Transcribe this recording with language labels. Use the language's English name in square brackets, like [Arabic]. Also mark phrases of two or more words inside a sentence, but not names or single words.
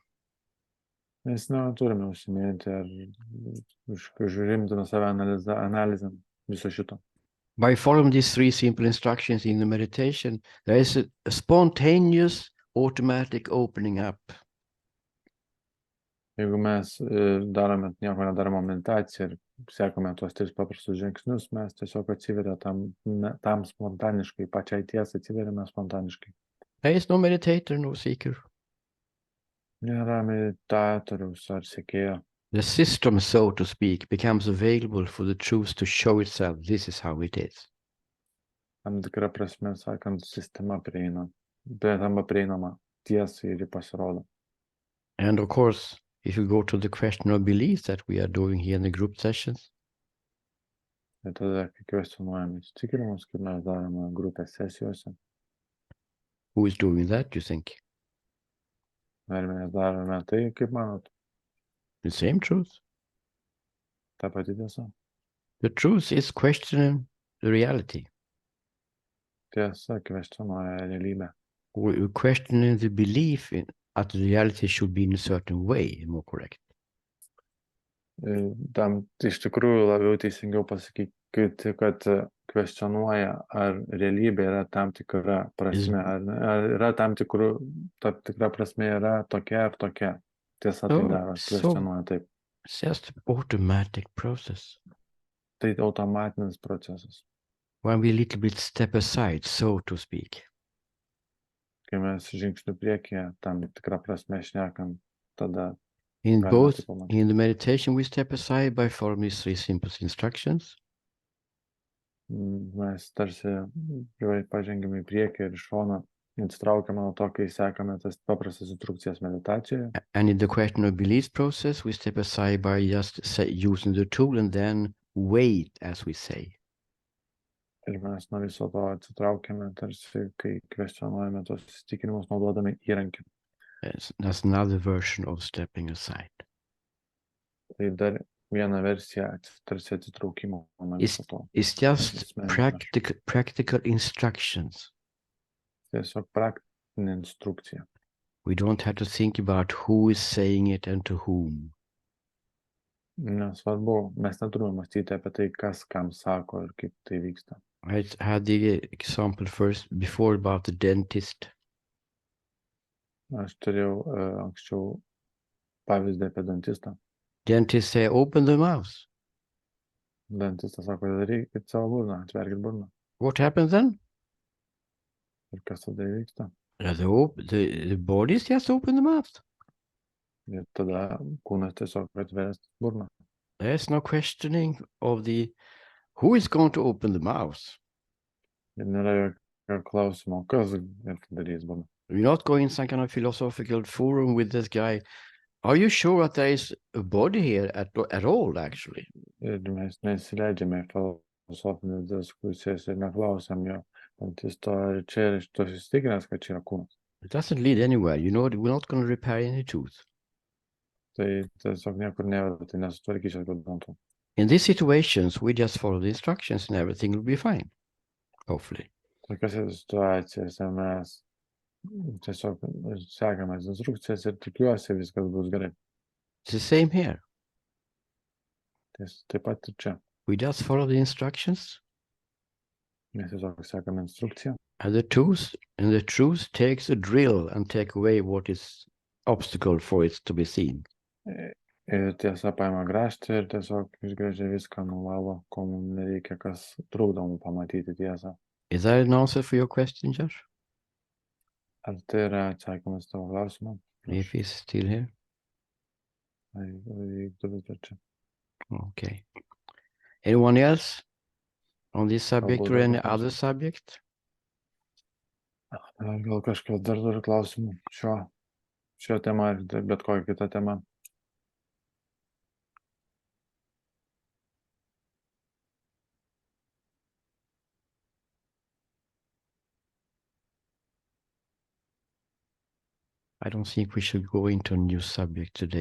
[Lithuanian] Mes neturime užsiminti ar užrimtume save analizę viso šito. [English] By following these three simple instructions in the meditation, there is a spontaneous, automatic opening up. [Lithuanian] Jeigu mes darome nieko nedaroma meditaciją ir sekame tuos tris paprastus žingsnius, mes tiesiog atsiveria tam spontaniškai, pačiai tiesai atsiveriame spontaniškai. [English] There is no meditator, no seeker. [Lithuanian] Nėra meditatoriaus ar sekėjo. [English] The system, so to speak, becomes available for the truth to show itself. This is how it is. [Lithuanian] Tam tikra prasme, sakant, sistema tampa prieinama tiesai ir ji pasirodo. [English] And of course, if you go to the question of belief that we are doing here in the group sessions, [Lithuanian] Ir tada, kai kvestionuojame įsitikinimus, kaip mes darome grupės sesijose, [English] who is doing that, you think? [Lithuanian] ar mes darome tai, kaip manot, [English] The same truth. [Lithuanian] ta pati tiesa. [English] The truth is questioning the reality. [Lithuanian] Tiesa kvestionuoja realybę. [English] We're questioning the belief that the reality should be in a certain way, more correct. [Lithuanian] Tam iš tikrųjų labiau teisingiau pasakyti, kad kvestionuoja, ar realybė yra tam tikra prasme, ar yra tam tikra prasme yra tokia ar tokia. Tiesa tai daro, kvestionuoja taip. [English] It's just an automatic process. [Lithuanian] Tai automatinis procesas. [English] When we a little bit step aside, so to speak. [Lithuanian] Kai mes žingsnių priekyje, tam tikrą prasme šnekam, tada [English] In the meditation, we step aside by following these three simple instructions. [Lithuanian] Mes tarsi pažengėme į priekį ir iš šono atsitraukiame nuo to, kai sekame tas paprastas instrukcijas meditacijoje. [English] And in the question of belief process, we step aside by just using the tool and then wait, as we say. [Lithuanian] Ir mes nuo viso to atsitraukiame, tarsi kai kvestionuojame tos įsitikinimus, naudodami įrankį. [English] That's another version of stepping aside. [Lithuanian] Tai dar viena versija tarsi atsitraukimo nuo viso to. [English] It's just practical instructions. [Lithuanian] Tiesiog praktinė instrukcija. [English] We don't have to think about who is saying it and to whom. [Lithuanian] Nesvarbu, mes neturime mąstyti apie tai, kas kam sako ir kaip tai vyksta. [English] I had the example first before about the dentist. [Lithuanian] Aš turėjau anksčiau pavyzdį apie dantistą. [English] Dentist say, open the mouth. [Lithuanian] Dantistas sako, darykit savo burną, atverkit burną. [English] What happens then? [Lithuanian] Ir kas tada įvyksta? [English] The bodies just open the mouth. [Lithuanian] Ir tada kūnas tiesiog atveres burną. [English] There's no questioning of who is going to open the mouth. [Lithuanian] Ir nėra jokio klausimo, kas darys burną. [English] We're not going in some kind of philosophical forum with this guy. Are you sure that there is a body here at all, actually? [Lithuanian] Ir mes nesileidžiame į filosofinės diskusijas ir neklausiam jo dantisto, ar čia yra šitos įstikinęs, kad čia yra kūnas. [English] It doesn't lead anywhere. You know, we're not going to repair any tooth. [Lithuanian] Tai tiesiog niekur neveda, tai nesutvarkys jokių dantų. [English] In these situations, we just follow the instructions and everything will be fine, hopefully. [Lithuanian] Tokiose situacijose mes tiesiog sekame instrukcijas ir tikiuosi viskas bus gerai. [English] It's the same here. [Lithuanian] Taip pat ir čia. [English] We just follow the instructions [Lithuanian] Mes tiesiog sekame instrukciją. [English] and the truth takes a drill and take away what is obstacle for it to be seen. [Lithuanian] Ir tiesa paima grąžtį ir tiesiog išgręžia viską, nuvalo, ko mums nereikia, kas trukdo mums pamatyti tiesą. [English] Is that an answer for your question, Josh? [Lithuanian] Ar tai yra atsakymas tavo klausimą? [English] If he's still here? [Lithuanian] Vyktų vis dar čia. [English] Okay. Anyone else on this subject or [Lithuanian] Galbūt [English] any [Lithuanian] dar [English] other subject? [Lithuanian] Gal kažkas dar turi klausimų šio tema ar bet kokią kitą temą? [English] I don't think we should go into a new subject today.